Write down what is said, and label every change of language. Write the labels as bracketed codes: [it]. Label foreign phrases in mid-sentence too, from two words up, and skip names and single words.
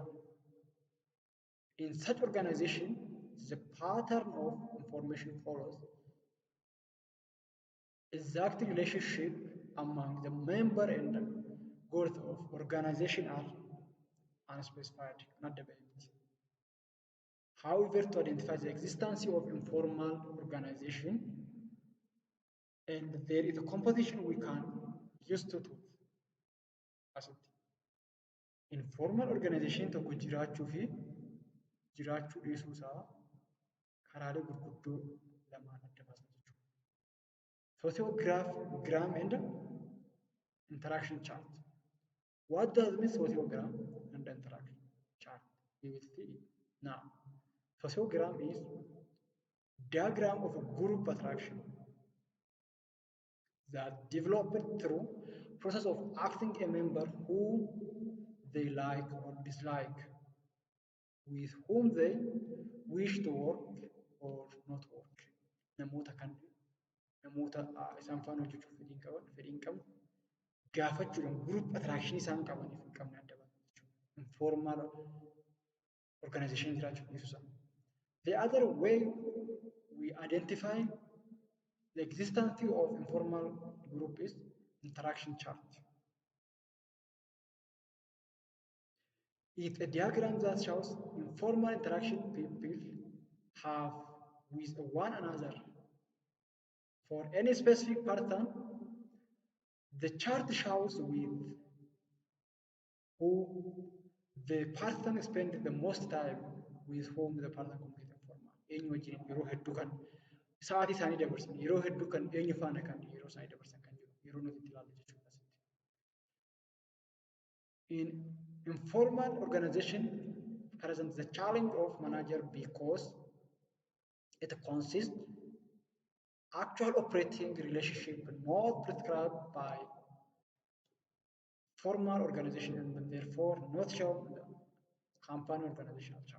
[en] In such organization, the pattern of information follows exact relationship among the member and goals of organization are unspecified, not developed. However, to identify the existence of informal organization, and there is a composition we can use to do. Informal organization [om] tokko jiraachuu fi jiraachuu dhiisuu isaa karaalee gurguddoo lamaan adda baasan jechuudha. [en] Sociogram and interaction chart. What does mean sociogram and interaction chart? We will see it now. Sociogram is diagram of a group attraction that developed through process of asking a member who they like or dislike, with whom they wish to work or not work. [om] Namoota isaan faana hojjechuuf fedhiin qaban gaafachuudhaan [en] group attraction [om] isaan qabaniif hin qabne adda baasan jechuudha. [en] Informal organization [om] jiraachuu dhiisuu isaa. [en] The other way we identify the existence of informal group is interaction chart. It's a diagram that shows informal interaction people have with one another. For any specific person, the chart shows with who the person spends the most time, with whom the person completes informal. [om] Eenyu wajjin yeroo hedduu kan sa'aatii isaanii dabarsan, yeroo hedduu kan eenyu faana kan yeroo isaanii dabarsan kan jiru yeroo nuti itti ilaallu jechuudha. [en] In informal organization presents the challenge of manager because it consists actual operating relationship not prescribed by formal organization and therefore not shown in the company organizational chart.